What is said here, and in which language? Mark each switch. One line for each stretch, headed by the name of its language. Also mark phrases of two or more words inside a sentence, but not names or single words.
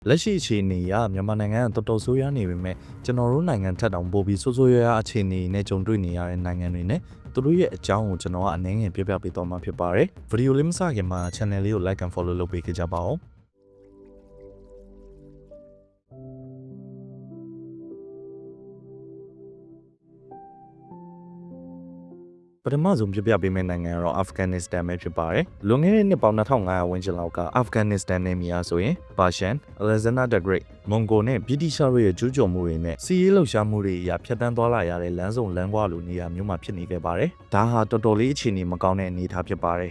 Burmese: လက်ရှိအခြေအနေအရမြန်မာနိုင်ငံကတော်တော်ဆိုးရွားနေပေမဲ့ကျွန်တော်တို့နိုင်ငံထက်တောင်ပိုပြီးဆိုးဆိုးရွားရွားအခြေအနေနဲ့ကြုံတွေ့နေရတဲ့နိုင်ငံတွေနဲ့သူတို့ရဲ့အကြောင်းကိုကျွန်တော်ကအနည်းငယ်ပြပြပေးသွားမှာဖြစ်ပါတယ်။ဗီဒီယိုလေးမစခင်မှာ channel လေးကို
English: like and follow
Burmese: လုပ်ပေးကြပါဦး။ပထမဆုံးပြပြပေးမယ့်နိုင်ငံကတော့ Afghanistan ပဲဖြစ်ပါတယ်။လွန်ခဲ့တဲ့ နှစ်ပေါင်း2500ဝန်းကျင်လောက်က Afghanistan နဲ့မြေယာဆိုရင် Persian, Alexander the Great, Mongol နဲ့ British တို့ရဲ့ကျူးကျော်မှုတွေနဲ့စီးရေးလှုပ်ရှားမှုတွေအရာဖြတ်တန်းသွားလာရတဲ့လမ်းစုံလမ်းကွာလိုနေရာမျိုးမှာဖြစ်နေခဲ့ပါတယ်။ဒါဟာတော်တော်လေးအခြေအနေမကောင်းတဲ့အနေအထားဖြစ်ပါတယ်